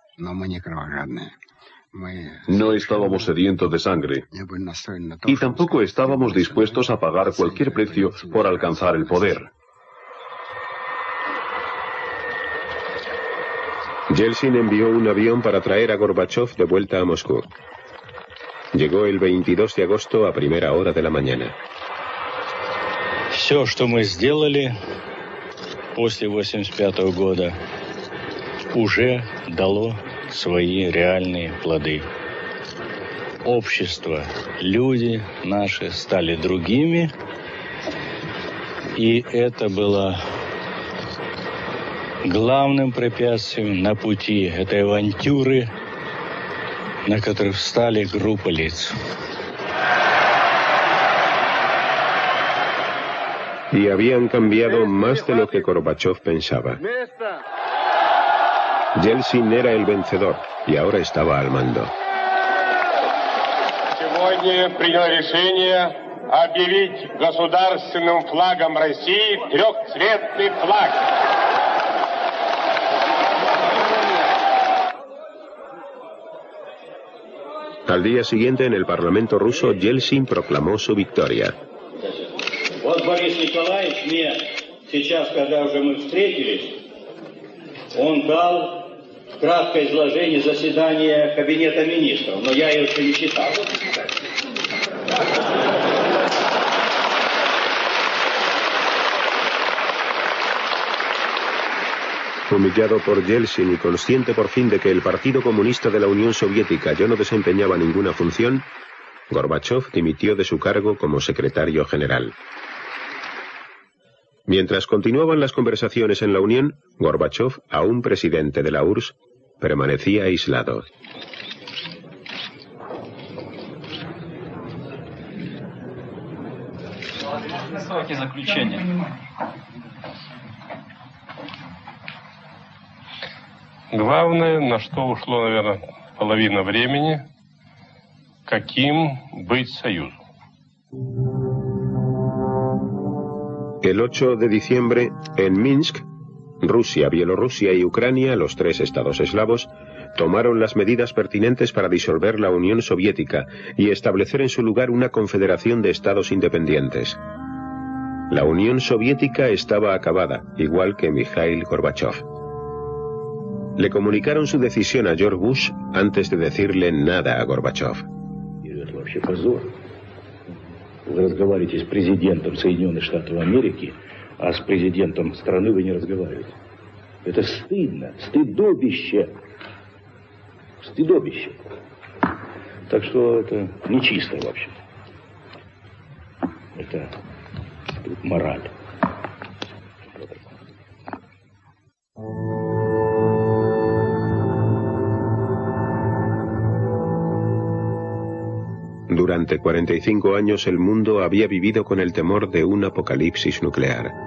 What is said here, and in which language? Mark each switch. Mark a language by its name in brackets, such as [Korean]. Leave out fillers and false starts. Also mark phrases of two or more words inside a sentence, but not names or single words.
[Spanish] No estábamos sedientos de sangre y tampoco estábamos dispuestos a pagar cualquier precio por alcanzar el poder. Yeltsin envió un avión para traer a Gorbachov de vuelta a Moscú. Llegó el 22 de agosto a primera hora de la mañana. [Russian] Все, что мы сделали после 1985 года, уже дало свои реальные плоды. Общество, люди наши стали другими, и это было главным препятствием на пути этой авантюры, на которой встали группа лиц. [Spanish] Y habían cambiado más de lo que Gorbachov pensaba. Yeltsin era el vencedor y ahora estaba al mando. [Russian] Сегодня принял решение объявить государственным флагом России трехцветный флаг. [Spanish] Al día siguiente, en el Parlamento ruso, Yeltsin proclamó su victoria. [Russian] Вот Борис Николаевич мне сейчас, когда уже мы встретились, он дал краткое изложение заседания Кабинета министров, но я его еще не читал. [Spanish] Humillado por Yeltsin y consciente por fin de que el Partido Comunista de la Unión Soviética ya no desempeñaba ninguna función, Gorbachov dimitió de su cargo como secretario general. Mientras continuaban las conversaciones en la Unión, Gorbachov, aún presidente de la URSS, permanecía aislado. [Russian] Главное, на что ушло, наверное, половина времени, каким быть союзом. [Spanish] El 8 de diciembre, en Minsk, Rusia, Bielorrusia y Ucrania, los tres estados eslavos, tomaron las medidas pertinentes para disolver la Unión Soviética y establecer en su lugar una confederación de estados independientes. La Unión Soviética estaba acabada, igual que Mikhail Gorbachov. Le comunicaron su decisión a George Bush antes de decirle nada a Gorbachov. [Russian] Вы разговариваете с президентом Соединенных Штатов Америки, а с президентом страны вы не разговариваете. Это стыдно, стыдобище. Стыдобище. Так что это нечисто вообще. Это мораль. [Spanish] Durante 45 años el mundo había vivido con el temor de un apocalipsis nuclear.